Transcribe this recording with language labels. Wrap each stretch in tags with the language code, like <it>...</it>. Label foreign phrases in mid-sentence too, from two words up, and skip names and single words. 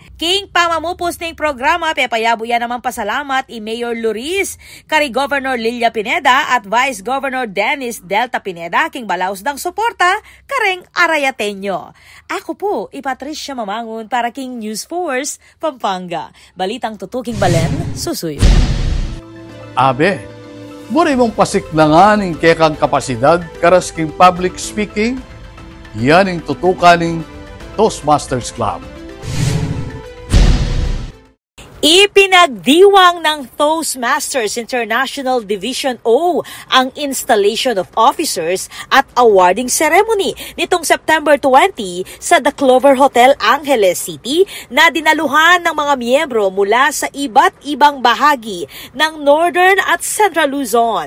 <pam>King pamamupos ning programa, pepayabo yan naman pasalamat i Mayor Luriz, kari Governor Lilia Pineda at Vice Governor Dennis Delta Pineda king balaos ng suporta, kareng Arayateño. Ako po, Patricia Mamangon para King News Force, Pampanga. Balitang tutuking balen, susuyo. Abe, muna mong pasiklangan ng kekang kapasidad karas king</pam> <en>public speaking,</en> <tl>yan ang tutukan ng Toastmasters Club. Ipinagdiwang ng Toastmasters International Division O ang</tl> <en>installation of officers</en> <tl>at</tl> <en>awarding ceremony</en> <tl>nitong September 20 sa The Clover Hotel, Angeles City na dinaluhan ng mga miyembro mula sa iba't ibang bahagi ng Northern at Central Luzon.</tl>